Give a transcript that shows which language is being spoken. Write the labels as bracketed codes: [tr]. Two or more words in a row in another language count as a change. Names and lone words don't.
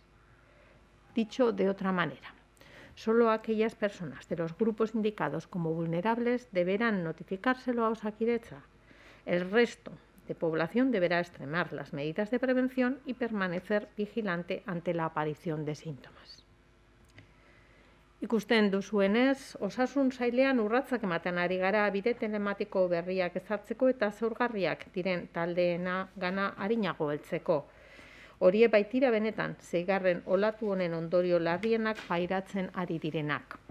[es] Dicho de otra manera, solo aquellas personas de los grupos indicados como vulnerables deberán notificárselo a Osakidetza. El resto de población deberá extremar las medidas de prevención y permanecer vigilante ante la aparición de síntomas. [eu] Ikusten duzuenez, osasun sailean urratsak ematen ari gara bide telematiko berriak ezartzeko eta zaurgarriak diren taldeena gana arinago heltzeko. Horiek baitira benetan, 6. olatu honen ondorio larrienak pairatzen ari direnak.